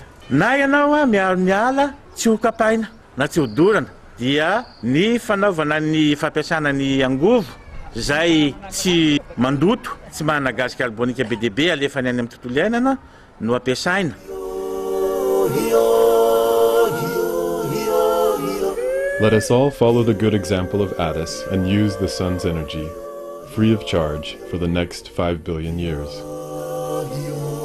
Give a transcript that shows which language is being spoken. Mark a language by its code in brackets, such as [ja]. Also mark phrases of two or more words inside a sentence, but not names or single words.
[mg] Na ianao miaro ny ala tsy ho kapaina na tsy ho dorana dia ny fanaovana ny fampiasana ny angovo zay tsy mandoto, tsy manana [fr] gaz carbonique [mg] be de be alefany any amin'ny tontolo iainana no ampiasaina. [en] Let us all follow the good example of Addis and use the sun's energy, free of charge, for the next 5 billion years.